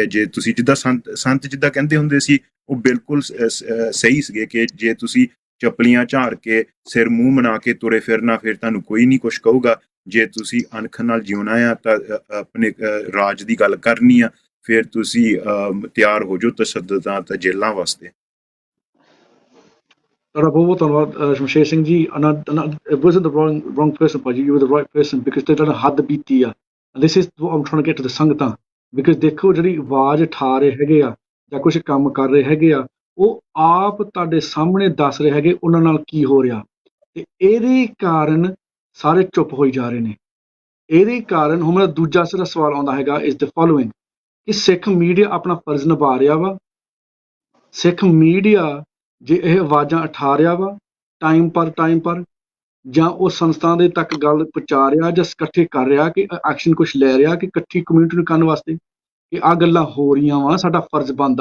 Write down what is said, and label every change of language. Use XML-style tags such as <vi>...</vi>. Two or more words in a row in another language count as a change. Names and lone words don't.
<pa>ਜੇ ਤੁਸੀਂ ਜਿੱਦਾਂ ਸੰਤ ਜਿੱਦਾਂ ਕਹਿੰਦੇ ਹੁੰਦੇ ਸੀ, ਉਹ ਬਿਲਕੁਲ ਸਹੀ ਸੀਗੇ ਕਿ ਜੇ ਤੁਸੀਂ ਚੱਪਲੀਆਂ ਝਾੜ ਕੇ ਸਿਰ ਮੂੰਹ ਬਣਾ ਕੇ ਤੁਰੇ ਫਿਰਨਾ, ਫਿਰ ਤੁਹਾਨੂੰ ਕੋਈ ਨਹੀਂ ਕੁਛ ਕਹੂਗਾ। ਜੇ ਤੁਸੀਂ ਅਣਖ ਨਾਲ ਜਿਉਣਾ ਆ ਤਾਂ ਆਪਣੇ ਰਾਜ ਦੀ ਗੱਲ ਕਰਨੀ ਆ, ਫਿਰ ਤੁਸੀਂ ਤਿਆਰ ਹੋ ਜਾਓ ਤਸ਼ੱਦਦਾਂ ਤੇ ਜੇਲ੍ਹਾਂ ਵਾਸਤੇ। ਤੁਹਾਡਾ ਬਹੁਤ ਬਹੁਤ ਧੰਨਵਾਦ ਸ਼ਮਸ਼ੇਰ ਸਿੰਘ ਜੀ।</pa> <en>It wasn't the wrong person, ਭਾਜੀ, you were the right person, because</en> <pa>ਤੇ ਤੁਹਾਡਾ ਹੱਦ ਬੀਤੀ ਆ।</pa> <en>This is what I'm trying to get to the</en> <pa>ਸੰਗਤਾਂ, because ਦੇਖੋ ਜਿਹੜੀ ਆਵਾਜ਼ ਉਠਾ ਰਹੇ ਹੈਗੇ ਆ ਜਾਂ ਕੁਛ ਕੰਮ ਕਰ ਰਹੇ ਹੈਗੇ ਆ, ਉਹ ਆਪ ਤੁਹਾਡੇ ਸਾਹਮਣੇ ਦੱਸ ਰਹੇ ਹੈਗੇ ਉਹਨਾਂ ਨਾਲ ਕੀ ਹੋ ਰਿਹਾ, ਤੇ ਇਹਦੇ ਕਾਰਨ ਸਾਰੇ ਚੁੱਪ ਹੋਈ ਜਾ ਰਹੇ ਨੇ। ਇਹਦੇ ਕਾਰਨ ਹੁਣ ਮੇਰਾ ਦੂਜਾ ਸਿਰਾ ਸਵਾਲ ਆਉਂਦਾ ਹੈਗਾ</pa> <en>is the following,</en> <pa>ਕਿ ਸਿੱਖ ਮੀਡੀਆ ਆਪਣਾ ਫਰਜ਼ ਨਿਭਾ ਰਿਹਾ ਵਾ? ਸਿੱਖ ਮੀਡੀਆ ਜੇ ਇਹ ਆਵਾਜ਼ਾਂ ਉਠਾ ਰਿਹਾ ਵਾ ਟਾਈਮ ਪਰ, ਜਾਂ ਉਹ ਸੰਸਥਾ ਦੇ ਤੱਕ ਗੱਲ ਪਹੁੰਚਾ ਰਿਹਾ, ਜਾਂ ਇਕੱਠੇ ਕਰ ਰਿਹਾ ਕਿ ਐਕਸ਼ਨ ਕੁਛ ਲੈ ਰਿਹਾ ਕਿ ਇਕੱਠੀ ਕਮਿਊਨਿਟੀ ਨੂੰ ਕਰਨ ਵਾਸਤੇ ਕਿ ਆਹ ਗੱਲਾਂ ਹੋ ਰਹੀਆਂ ਵਾ, ਸਾਡਾ ਫਰਜ਼ ਬਣਦਾ।</pa>